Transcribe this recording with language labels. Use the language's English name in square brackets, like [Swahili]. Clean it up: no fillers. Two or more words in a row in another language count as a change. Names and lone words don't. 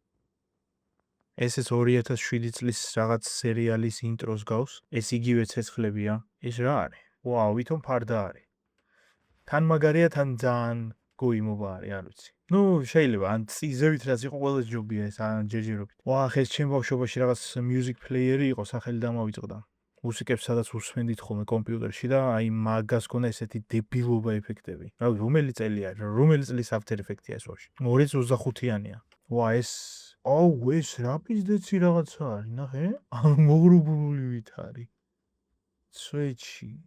[Georgian] ეს 2007 წლის რაღაც სერიალის ინტროს გავს. ეს იგივე ცეცხლებია. ეს რა არის? ვა, ვითომ ფარდა არის. თან მაგარია, თან ძალიან გოიმობა არის, არ ვიცი. ნუ შეიძლება ან წიზევით რაც იყო ყველა ჯობია ეს ან ჯერჯერობით. ვა, ხეს ჩემ ბავშვობაში რაღაც [English] music player- [Georgian] ი იყო, სახელი დამავიწყდა. მუსიკებს სადაც უსმენდით ხოლმე კომპიუტერში და აი მაგას ქონდა ესეთი დებილობა ეფექტები. რა რომელი წელია, რომელი წლის After Effects-ია ეს ვაფშე? 2025-იანია. ვა, ეს ეს რა პიზდეცი რაღაცა არის, ნახე? მოგრუბული ვით არის. სვეჩი.